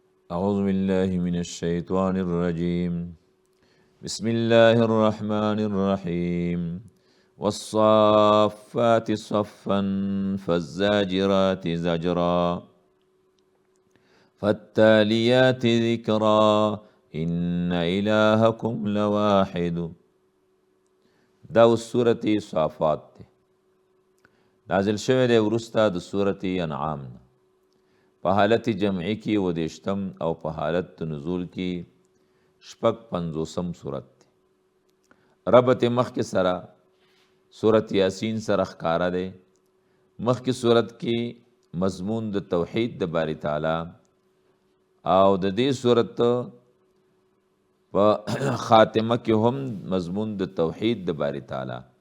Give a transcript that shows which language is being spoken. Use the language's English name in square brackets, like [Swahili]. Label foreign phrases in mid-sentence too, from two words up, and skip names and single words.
[Arabic] أعوذ بالله من الشيطان الرجيم بسم الله الرحمن الرحيم والصافات صفا فالزاجرات زجرا فالتاليات ذكرا إن إلهكم لواحد. [Pashto] دا سورة صافات دی. نازل شوی دی وروسته د سورة انعام نه. په حالت جمعی کی و دیشتم او په حالت نزول کی شپږ پنځوسم صورت دی. ربط مخک سره صورت یاسین سره ښکاره دی. مخک صورت کی مضمون د توحید د باری تعالی او د دې صورت په خاتمه کې هم مضمون د توحید د باری تعالی.